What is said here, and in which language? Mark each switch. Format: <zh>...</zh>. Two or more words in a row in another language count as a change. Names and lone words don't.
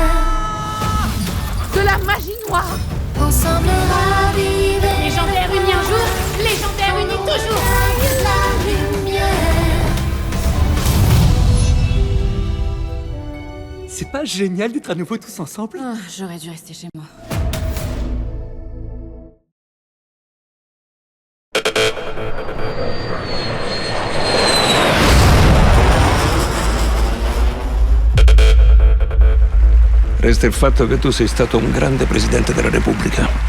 <fr>De la magie noire. Ensemble raviver. Légendaire unis un jour, légendaire unis toujours. La lumière. C'est pas génial d'être à nouveau tous ensemble? J'aurais dû rester chez moi.</fr> <it>Resta il fatto che tu sei stato un grande presidente della Repubblica.</it>